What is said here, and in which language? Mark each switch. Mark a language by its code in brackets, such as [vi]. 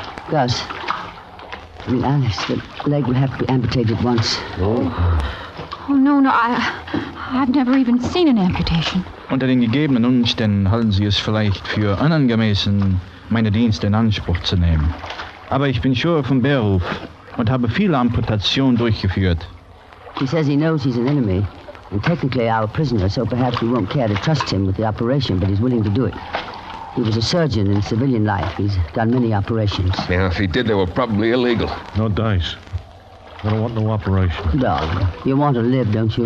[en] Gus, I mean, Alice, the leg will have to be amputated once. Oh, no, I've never even seen an amputation. [de] Unter den gegebenen Umständen halten Sie es vielleicht für unangemessen, meine Dienste in Anspruch zu nehmen. Aber ich bin Schur vom Beruf und habe viele Amputationen durchgeführt. [en] He says he knows he's an enemy, and technically our prisoner, so perhaps we won't care to trust him with the operation, but he's willing to do it. He was a surgeon in civilian life. He's done many operations. Yeah, if he did, they were probably illegal. No dice. I don't want no operation. Darling, you want to live, don't you?